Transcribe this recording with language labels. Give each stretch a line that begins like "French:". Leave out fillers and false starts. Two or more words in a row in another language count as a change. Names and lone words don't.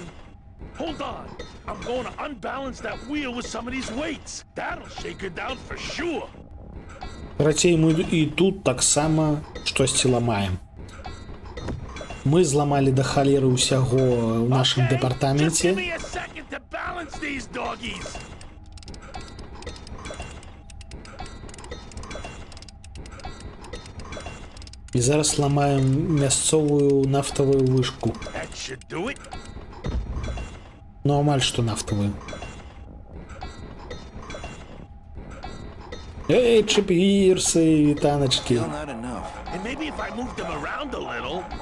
English: Hold on. I'm going to unbalance that wheel with some of these weights. That'll shake her down for sure.
Belarusian: Карацей, мы і тут таксама штосьці ламаем. Мы зламалі да халеры ўсяго ў нашым
English: Just
Belarusian: дэпартаменце.
English: give me a second to balance these doggies.
Belarusian: І зараз ламаем мясцовую нафтавую вышку.
English: That should do it.
Belarusian: Ну, амаль што нафтавую. Эй, чипгірсы, вітаначкі.
English: Still not enough. And maybe if I moved them around a little.